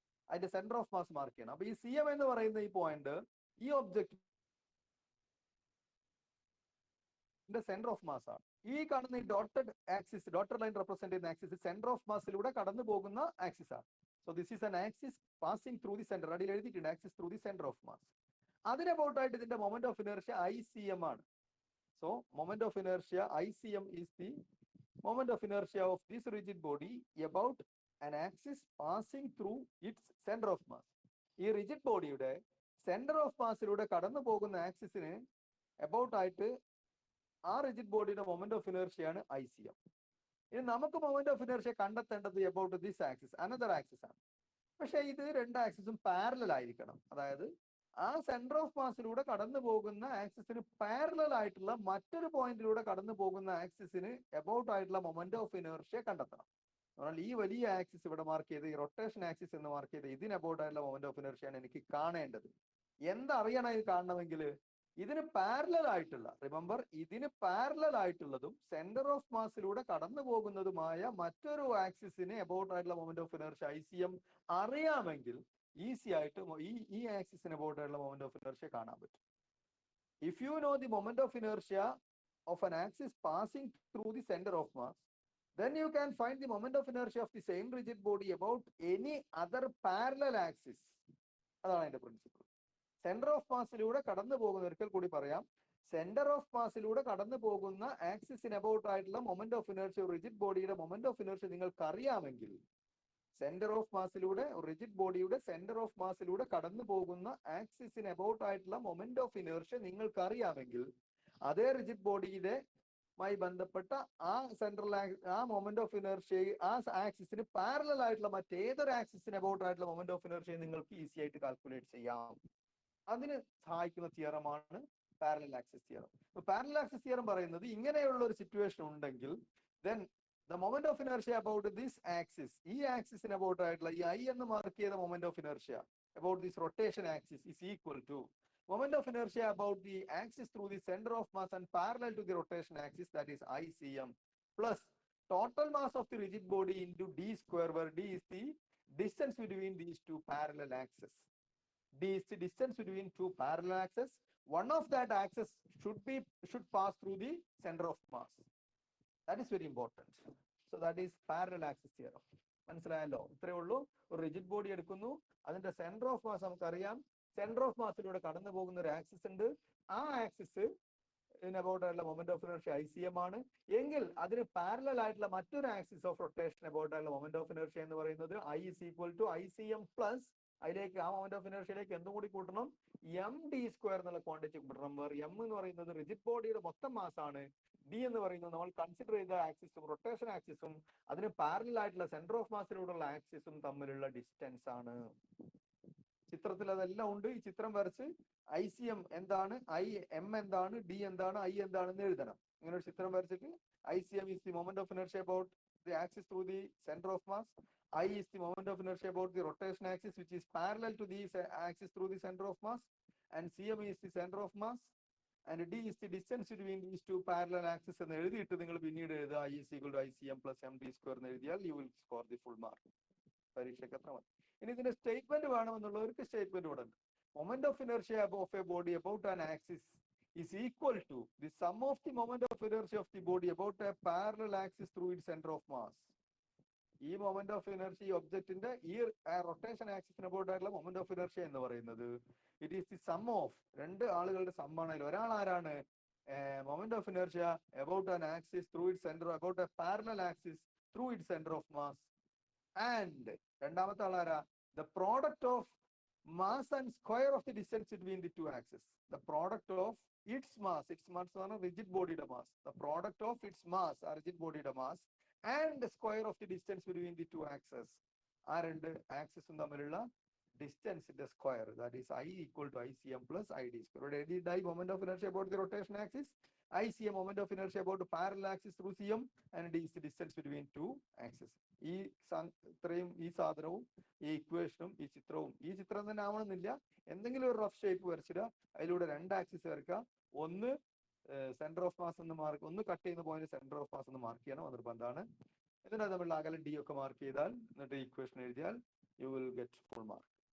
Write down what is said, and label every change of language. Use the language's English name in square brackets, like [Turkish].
[Malayalam] അതിന്റെ centre of mass mark ചെയ്യണം. അപ്പൊ ഈ CM എന്ന് പറയുന്ന ഈ പോയിന്റ് ഈ ഒബ്ജക്റ്റിന്റെ സെന്റർ ഓഫ് മാസ് ആണ്. ഈ കാണുന്ന ഈ ഡോട്ടഡ് ലൈൻ റെപ്രസെന്റ് ചെയ്യുന്ന ആക്സിസ് സെന്റർ ഓഫ് മാസിലൂടെ കടന്നു പോകുന്ന ആക്സിസ് ആണ്. [English] So this is an axis passing through the centre. [Malayalam] അടിയിൽ എഴുതിയിട്ടുണ്ട് [English] Axis through the centre of mass. [Malayalam] അതിന് അബൌട്ട് ആയിട്ട് ഇതിന്റെ മൊമെന്റ് ഓഫ് ഇനർഷ്യ ICM ആണ്. [English] So moment of inertia ICM is the moment of inertia of this rigid body about an axis passing through its center of mass. [Malayalam] ഈ rigid ബോഡിയുടെ centre of മാസിലൂടെ കടന്നു പോകുന്ന ആക്സിസിന് about ആയിട്ട് ആ rigid ബോഡിയുടെ moment of inertia ആണ് ICM. ഇനി നമുക്ക് മൊമെന്റ് ഓഫ് ഇനർഷ്യ കണ്ടെത്തേണ്ടത് [English] about this axis, another axis [Malayalam] ആണ്. പക്ഷെ ഇത് രണ്ട് ആക്സിസും പാരലൽ ആയിരിക്കണം. അതായത് ആ സെന്റർ ഓഫ് മാസിലൂടെ കടന്നു പോകുന്ന ആക്സിസിന് പാരലൽ ആയിട്ടുള്ള മറ്റൊരു പോയിന്റിലൂടെ കടന്നു പോകുന്ന ആക്സിസിന് അബൌട്ട് ആയിട്ടുള്ള മൊമെന്റ് ഓഫ് ഇനർഷ്യ കണ്ടെത്തണം. എന്നാൽ ഈ വലിയ ആക്സിസ് ഇവിടെ മാർക്ക് ചെയ്ത്, ഈ റൊട്ടേഷൻ ആക്സിസ് എന്ന് മാർക്ക് ചെയ്ത്, ഇതിന് അബൌട്ട് ആയിട്ടുള്ള മൊമെന്റ് ഓഫ് ഇനർഷ്യാണ് എനിക്ക് കാണേണ്ടത്. എന്തറിയണം ഇത് കാണണമെങ്കിൽ? ഇതിന് പാരലൽ ആയിട്ടുള്ള, റിമെമ്പർ, ഇതിന് പാരലൽ ആയിട്ടുള്ളതും സെന്റർ ഓഫ് മാസിലൂടെ കടന്നു പോകുന്നതുമായ മറ്റൊരു ആക്സിസിന് അബൌട്ട് ആയിട്ടുള്ള മൊമെന്റ് ഓഫ് ഇനർഷ്യ ICM അറിയാമെങ്കിൽ ഈസി ആയിട്ട് ഈ ആക്സിസിന് അബൌട്ട് ആയിട്ടുള്ള മൊമെന്റ് ഓഫ് ഇനർഷ്യ കാണാൻ പറ്റും. [English] If you know the moment of inertia of an axis passing through the center of mass, then you can find the moment of inertia of the same rigid body about any other parallel axis. [Malayalam] അതാണ് അതിന്റെ principle. Centre of മാസിലൂടെ കടന്നു പോകുന്ന, ഒരിക്കൽ കൂടി പറയാം, centre of മാസിലൂടെ കടന്നു പോകുന്ന ആക്സിസിന് about ആയിട്ടുള്ള മൊമെന്റ് ഓഫ് ഇനർഷ്യ, റിജിഡ് ബോഡിയുടെ മൊമെന്റ് ഓഫ് ഇനർഷ്യ നിങ്ങൾക്ക് അറിയാമെങ്കിൽ, സെന്റർ ഓഫ് മാസിലൂടെ, റിജിഡ് ബോഡിയുടെ സെന്റർ ഓഫ് മാസിലൂടെ കടന്നു പോകുന്ന ആക്സിസിന് അബൌട്ട് ആയിട്ടുള്ള മൊമെന്റ് ഓഫ് ഇനർഷ്യ നിങ്ങൾക്ക് അറിയാമെങ്കിൽ, അതേ റിജിഡ് ബോഡിയുടെ മായി ബന്ധപ്പെട്ട ആ സെൻട്രൽ ആ മൊമെന്റ് ഓഫ് ഇനർഷ്യ, ആ ആക്സിസിന് പാരലൽ ആയിട്ടുള്ള മറ്റേതൊരു ആക്സിസിന് അബൌട്ട് ആയിട്ടുള്ള മൊമെന്റ് ഓഫ് ഇനർഷ്യ നിങ്ങൾക്ക് ഈസി ആയിട്ട് കാൽക്കുലേറ്റ് ചെയ്യാം. അതിന് സഹായിക്കുന്ന തിയറമാണ് parallel axis theorem. Parallel axis theorem പറയുന്നത് ഇങ്ങനെയുള്ള ഒരു സിറ്റുവേഷൻ ഉണ്ടെങ്കിൽ, [English] then the moment of inertia about this axis, [Malayalam] ഈ ആക്സിസിന് അബൌട്ട് ആയിട്ടുള്ള ഈ I എന്ന് മാർക്ക് ചെയ്ത moment of inertia [English] about this rotation axis is equal to moment of inertia about the axis through the center of mass and parallel to the rotation axis, that is ICM, plus total mass of the rigid body into d square, where d is the distance between these two parallel axes. D is the distance between two parallel axes. One of that axis should pass through the center of mass. That is very important. So that is parallel axis theorem. [Malayalam] മനസ്സിലായല്ലോ? ഇത്രയേ ഉള്ളൂ. ഒരു rigid body എടുക്കുന്നു, അതിന്റെ centre of mass നമുക്കറിയാം. Centre of മാസിലൂടെ കടന്നു പോകുന്ന ഒരു ആക്സിസ് ഉണ്ട്. ആ ആക്സിസ് അബൌട്ട് ആയിട്ടുള്ള മൊമെന്റ് ഓഫ് ഇനർഷ്യ ICM ആണ്. എങ്കിൽ അതിന് പാരലൽ ആയിട്ടുള്ള മറ്റൊരു ആക്സിസ് ഓഫ് റൊട്ടേഷൻ അബൌട്ട് ആയിട്ടുള്ള മൊമെന്റ് ഓഫ് ഇനർഷ്യ എന്ന് പറയുന്നത് [English] I is equal to ICM [Malayalam] plus അതിലേക്ക് ആ മൊമെന്റ് ഓഫ് ഇനർഷ്യയിലേക്ക് എന്തും കൂടി കൂട്ടണം, md² എന്നുള്ള ക്വാണ്ടിറ്റി കൂട്ടണം. m എന്ന് പറയുന്നത് റിജിഡ് ബോഡിയുടെ മൊത്തം മാസ് ആണ്. d എന്ന് പറയുന്നത് നമ്മൾ കൺസിഡർ ചെയ്ത ആക്സിസും റൊട്ടേഷൻ ആക്സിസും അതിന് പാരലൽ ആയിട്ടുള്ള സെന്റർ ഓഫ് മാസിലൂടെയുള്ള ആക്സിസും തമ്മിലുള്ള ഡിസ്റ്റൻസ് ആണ്. ചിത്രത്തിൽ അതെല്ലാം ഉണ്ട്. ഈ ചിത്രം വരച്ച് ICM എന്താണ്, M എന്താണ്, D എന്താണ്, I എന്താണെന്ന് എഴുതണം. ഇങ്ങനെ ഒരു ചിത്രം വരച്ചിട്ട് [English] ICM is the moment of inertia about the axis through the center of mass. I is the moment of inertia about the rotation axis which is parallel to the axis through the center of mass, and CM is the center of mass, and D is the distance between these two parallel axes [Malayalam] എന്ന് എഴുതിയിട്ട് നിങ്ങൾ പിന്നീട് എഴുതുക [English] I is equal to ICM plus md² [Malayalam] എന്ന് എഴുതിയാൽ [English] you will score the full mark. [Malayalam] പരീക്ഷയ്ക്ക് എത്ര മതി. ഇനി ഇതിന്റെ സ്റ്റേറ്റ്മെന്റ് വേണമെന്നുള്ളവർക്ക് സ്റ്റേറ്റ്മെന്റ് ഇവിടെ ഉണ്ട്. [English] Moment of inertia of a body about an axis is equal to the sum of the moment of inertia of the body about a parallel axis through its center of mass. [Malayalam] ഈ moment of inertia ഒബ്ജക്റ്റിന്റെ ഈ rotation ആക്സിസിന് about ആയിട്ടുള്ള moment of inertia എന്ന് പറയുന്നത് [English] it is the sum of [Malayalam] രണ്ട് ആളുകളുടെ സമ്മാണ്. ഒരാൾ ആരാണ്? [English] moment of inertia about an axis through it centre about a parallel axis through it centre of mass, and [Malayalam] രണ്ടാമത്തെ ആളാരാ? [English] the product of mass and square of the distance between the two axes. The product of its mass ആണ് rigid body mass. The product of its mass [Malayalam] ആ rigid body mass [English] and the square of the distance between the two axes. [Malayalam] ആ രണ്ട് ആക്സിസും തമ്മിലുള്ള ഡിസ്റ്റൻസിന്റെ square, [English] that is I equal to ICM plus ID square. I moment of inertia about the rotation axis, ICM moment of inertia about the parallel axis through CM, and D is the distance between two axes. [Malayalam] ഈ ഇത്രയും ഈ സാധനവും ഈ ഇക്വേഷനും ഈ ചിത്രവും, ഈ ചിത്രം തന്നെ ആവണമെന്നില്ല, എന്തെങ്കിലും ഒരു റഫ് ഷേപ്പ് വരച്ചിടുക, അതിലൂടെ രണ്ട് ആക്സിസ് വരയ്ക്കുക. ഒന്ന് സെന്റർ ഓഫ് മാസ് എന്ന് മാർക്ക്, ഒന്ന് കട്ട് ചെയ്യുന്ന പോയിന്റ് സെന്റർ ഓഫ് മാസ് എന്ന് മാർക്ക് ചെയ്യണം, അതൊരു ബന്ധാണ്. ഇതിനകത്ത് തമ്മിലുള്ള അകലം D ഒക്കെ മാർക്ക് ചെയ്താൽ എന്നിട്ട് ഇക്വേഷൻ എഴുതിയാൽ [English] You will get full mark.